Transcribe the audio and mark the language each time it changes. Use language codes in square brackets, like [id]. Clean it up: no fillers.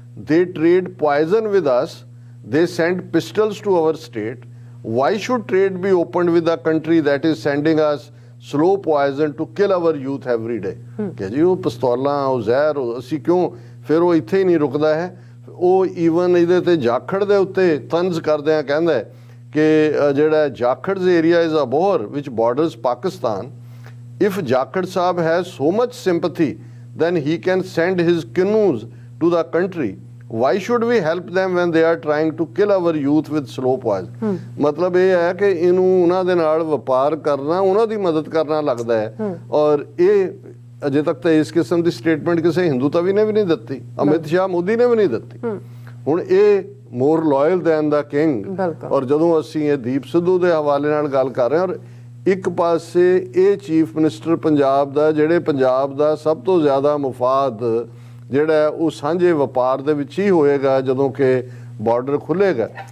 [en] They trade poison with us. They send pistols to our state. Why should trade be opened with a country that is sending us slow poison to kill our youth every day? [pa] ਕਿ ਜੀ ਉਹ ਪਿਸਤੌਲਾਂ, ਉਹ ਜ਼ਹਿਰ, ਅਸੀਂ ਕਿਉਂ? ਫਿਰ ਉਹ ਇੱਥੇ ਹੀ ਨਹੀਂ ਰੁਕਦਾ ਹੈ। ਉਹ ਈਵਨ ਇਹਦੇ ਤੇ ਜਾਖੜ ਦੇ ਉੱਤੇ ਤੰਜ਼ ਕਰਦਿਆਂ ਕਹਿੰਦਾ ਕਿ ਜਿਹੜਾ ਜਾਖੜ's [en] area is Abohar which borders Pakistan. If Jakhad Sahab has so much sympathy, then he can send his canoes to the country. Why should we help them when they are trying to kill our youth with slow poison? [pa] ਮਤਲਬ ਇਹ ਹੈ ਕਿ ਇਹਨੂੰ ਉਹਨਾਂ ਦੇ ਨਾਲ ਵਪਾਰ ਕਰਨਾ, ਉਹਨਾਂ ਦੀ ਮਦਦ ਕਰਨਾ ਲੱਗਦਾ ਹੈ। ਔਰ ਇਹ ਅਜੇ ਤੱਕ ਤਾਂ ਇਸ ਕਿਸਮ ਦੀ ਸਟੇਟਮੈਂਟ ਕਿਸੇ ਹਿੰਦੂਤਵੀ ਨੇ ਵੀ ਨਹੀਂ ਦਿੱਤੀ, ਅਮਿਤ ਸ਼ਾਹ ਮੋਦੀ ਨੇ ਵੀ ਨਹੀਂ ਦਿੱਤੀ। ਹੁਣ ਇਹ [en] More loyal than the king. [pa] ਔਰ ਜਦੋਂ ਅਸੀਂ ਇਹ ਦੀਪ ਸਿੱਧੂ ਦੇ ਹਵਾਲੇ ਨਾਲ ਗੱਲ ਕਰ ਰਹੇ ਹਾਂ, ਔਰ ਇੱਕ ਪਾਸੇ ਇਹ ਚੀਫ ਮਿਨਿਸਟਰ ਪੰਜਾਬ ਦਾ, ਜਿਹੜੇ ਪੰਜਾਬ ਦਾ ਸਭ ਤੋਂ ਜ਼ਿਆਦਾ ਮੁਫਾਦ ਜਿਹੜਾ ਉਹ ਸਾਂਝੇ ਵਪਾਰ ਦੇ ਵਿੱਚ ਹੀ ਹੋਏਗਾ ਜਦੋਂ ਕਿ ਬਾਰਡਰ ਖੁੱਲ੍ਹੇਗਾ।